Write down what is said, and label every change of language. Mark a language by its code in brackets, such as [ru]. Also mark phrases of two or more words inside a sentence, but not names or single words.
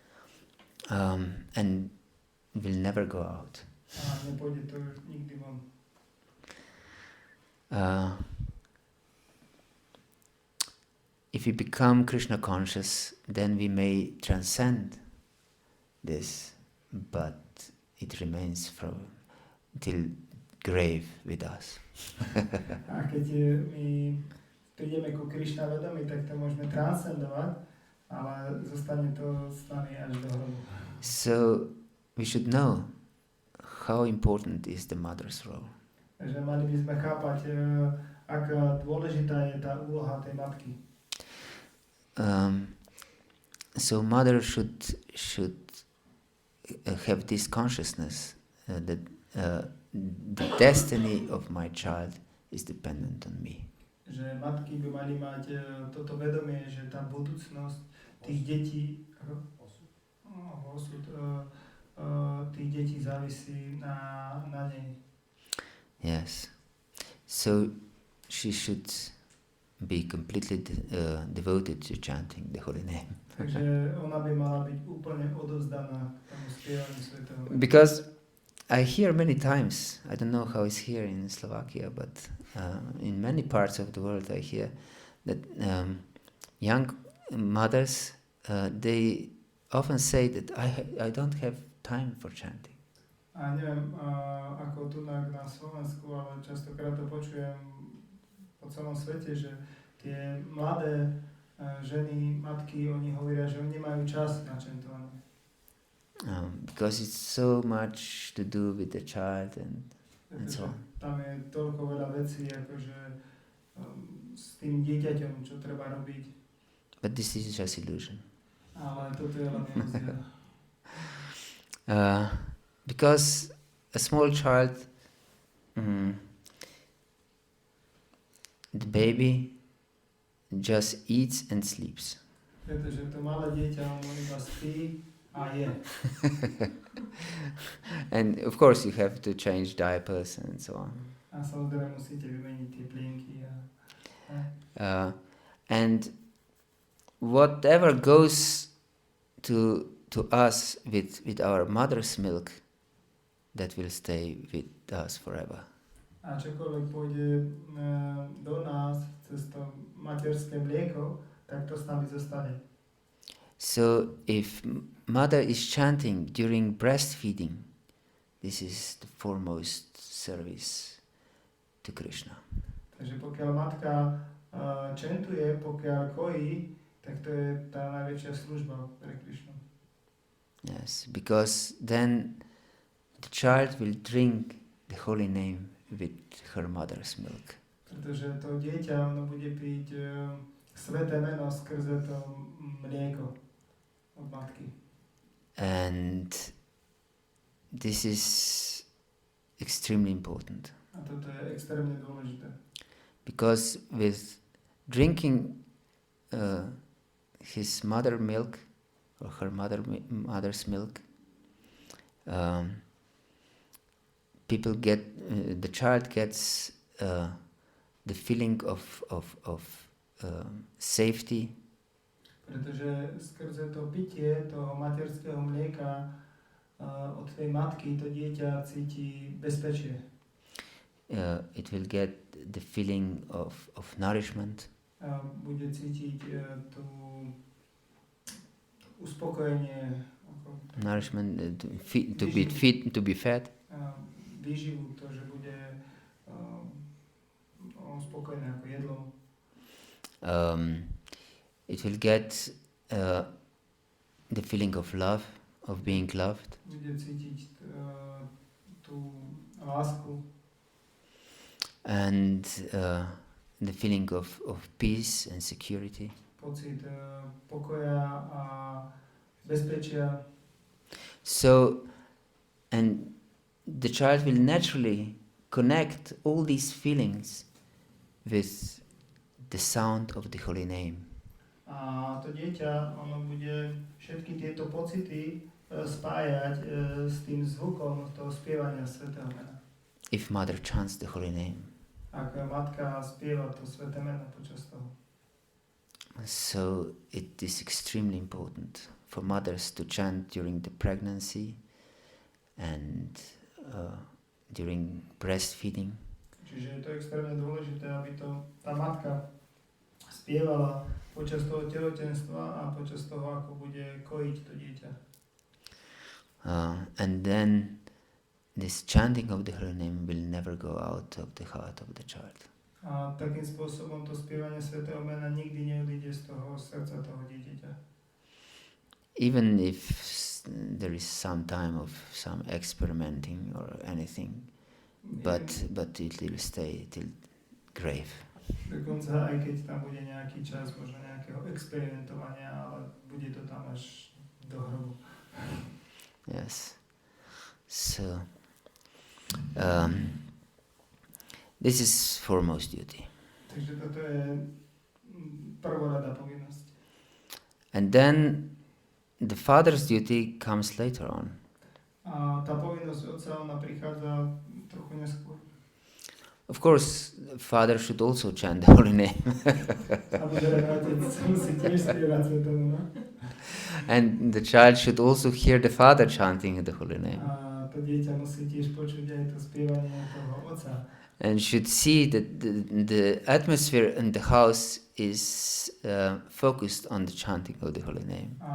[en] And will never go out. [sk] A nepôjde to nikdy von. [en] If we become Krishna conscious, then we may transcend this, but it remains till grave with us. [sk] A keď my prídeme ku Krishna vedomí, tak to môžeme transcendovať, ale zostane to s nami až do hrobu. [en] So we should know how important is the mother's role. [sk] Takže mali by sme chápať, aká dôležitá je tá úloha tej matky. [en] So mother should have this consciousness that the destiny of my child is dependent on me. [sk] Že matky by mali mať toto vedomie, že tá budúcnosť tých detí, osud tých detí závisí na nej. [en] Yes. So she should be completely devoted to chanting the holy name. [sk] Takže ona by mala byť úplne odovzdaná tomu spievaniu svätého mena. [en] Because I hear many times, I don't know how it's here in Slovakia, but in many parts of the world I hear that young mothers, they often say that I don't have time for chanting. [sk] A neviem, ako tu na Slovensku, ale častokrát to počujem po celom svete, že tie mladé ženy, matky, oni hovoria, že oni nemajú čas na chantovanie. [en] Because it's so much to do with the child and so on. [sk] Tam je toľko veľa vecí, akože s tým dieťaťom, čo treba robiť. [en] But this is just illusion. [sk] Ale toto je len ilúzia. [en] Because a small child, the baby just eats and sleeps. [sk] Pretože to malé dieťa, ono iba spí a je. [en] And of course you have to change diapers and so on. [sk] A samozrejme musíte vymeniť tie plienky. [en] And whatever goes to us with our mother's milk, that will stay with us forever. [sk] A čokoľvek pôjde do nás cez to materské mlieko, tak to s nami zostane. [en] So if mother is chanting during breastfeeding, this is the foremost service to Krishna. [sk] Takže pokiaľ matka čentuje, pokiaľ kojí, tak to je tá najväčšia služba pre Krishnu. [en] Yes, because then the child will drink the holy name with her mother's milk. [sk] Pretože to dieťa, ono bude piť sväté meno skrze to mlieko od matky. [en] And this is extremely important. [sk] A toto je extrémne dôležité. [en] Because with drinking his mother milk or her mother's milk, people get the child gets the feeling of safety. [sk] Pretože skrze to pitie toho materského mlieka od tej matky to dieťa cíti bezpečie. [en] It will get the feeling of nourishment. [sk] Bude cítiť tú uspokojenie. [en] Nourishment, to be fed. [sk] Výživu, to, že bude spokojné ako jedlo. [en] It will get the feeling of love, of being loved. [sk] Bude cítiť tú lásku. [en] And the feeling of peace and security. [sk] Pocit pokoja a bezpečia. [en] So, and the child will naturally connect all these feelings with the sound of the holy name. [sk] A to dieťa, ono bude všetky tieto pocity spájať s tým zvukom toho spievania svätého mena. [en] If mother chants the holy name. [sk] Ak matka spieva to sväté meno počas toho. [en] So it is extremely important for mothers to chant during the pregnancy and during breastfeeding. [sk] Čiže je to extrémne dôležité, aby to tá matka spievala počas toho tehotenstva a počas toho, ako bude kojiť to dieťa. [en] And then this chanting of the holy name will never go out of the heart of the child. [sk] A takým spôsobom to spievanie svätého mena nikdy neodíde z toho srdca toho dieťaťa. [en] Even if there is some time of some experimenting or anything, but it will stay till grave. [sk] Dokonca aj keď tam bude nejaký čas možno nejakého experimentovania, ale bude to tam až do hrobu. [en] Yes. So this is foremost duty. [sk] Takže toto je prvorada povinnosť. [en] And then the father's duty comes later on. [sk] A tá povinnosť otca, ona prichádza trochu neskôr. [en] Of course, father should also chant the holy name. And the child should also hear the father chanting the holy name. And should see that the atmosphere in the house is focused on the chanting of the holy name.